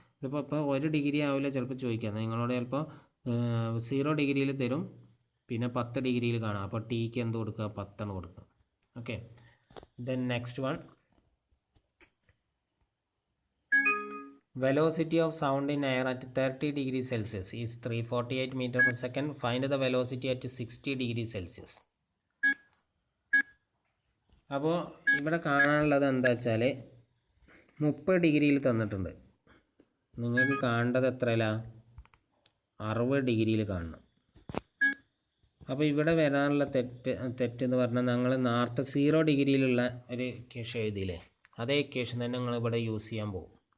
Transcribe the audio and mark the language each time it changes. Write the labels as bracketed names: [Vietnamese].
[Malayalam] ഇപ്പോൾ 1 ഡിഗ്രി ആവില്ല ചിലപ്പോൾ ചോദിക്കാം. നിങ്ങളോട് ചിലപ്പോൾ 0 ഡിഗ്രിയിൽ തരും, പിന്നെ 10 ഡിഗ്രിയിൽ കാണാം. അപ്പോൾ Tക്ക് എന്ത് കൊടുക്കുക? 10 കൊടുക്കുക. [English] Okay, then next one, velocity of sound in air at 30 degrees Celsius is 348 meter per second. Find the velocity at 60 degrees Celsius. [Malayalam] അപ്പോൾ ഇവിടെ കാണാനുള്ളത് എന്താ വെച്ചാൽ 30 ഡിഗ്രിയിൽ തന്നിട്ടുണ്ട്. നിങ്ങൾക്ക് കാണേണ്ടത് എത്രയില്ല? 60 ഡിഗ്രിയിൽ കാണണം. അപ്പോൾ ഇവിടെ വരാനുള്ള തെറ്റെന്ന് പറഞ്ഞാൽ ഞങ്ങൾ നേരത്തെ 0 ഡിഗ്രിയിലുള്ള ഒരു ഇക്വേഷൻ എഴുതിയില്ലേ, അതേ ഇക്വേഷൻ തന്നെ നിങ്ങൾ ഇവിടെ യൂസ് ചെയ്യാൻ പോകും.